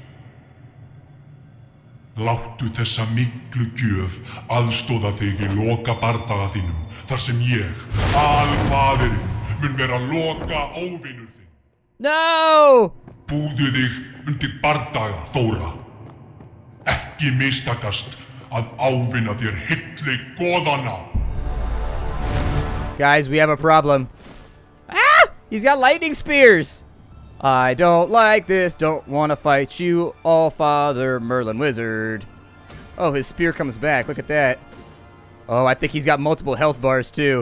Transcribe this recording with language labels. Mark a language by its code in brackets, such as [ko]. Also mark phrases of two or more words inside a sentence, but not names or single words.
[is] Láttu þessa miklu gjöf aðstoða þig í loka bardaga þínum, þar sem ég, alfaðirinn, mun vera loka óvinur þinn. [en] No! [is] Búðu þig undir bardaga, Thora. Ekki mistakast að ávinna þér hilli goðanna. [en] Guys, we have a problem. Ah! He's got lightning spears! I don't like this, don't want to fight you, All-Father Merlin Wizard. Oh, his spear comes back, look at that. Oh, I think he's got multiple health bars too.